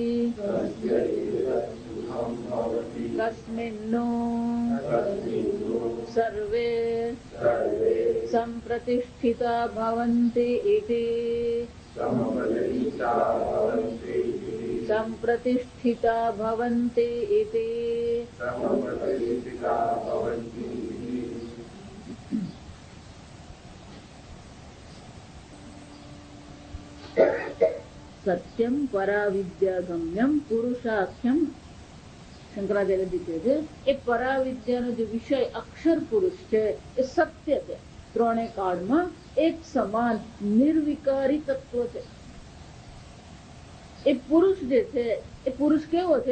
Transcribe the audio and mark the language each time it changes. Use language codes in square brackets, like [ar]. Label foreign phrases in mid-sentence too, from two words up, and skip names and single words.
[sa] कस्मिन्नो सर्वे संप्रतिष्ठिता भवन्ति इति संप्रतिष्ठिता भवन्ति इति સત્યમ પરાવિદ્યાગમ્યમ પુરુષાખ્યમ [gu] શંકરાચાર્યજી કહે છે એ પરાવિદ્યાનો જે વિષય અક્ષર પુરુષ છે એ સત્ય છે. ત્રણે કાળમાં એક સમાન નિર્વિકારી તત્વ છે. એ પુરુષ જે છે એ પુરુષ કેવો છે?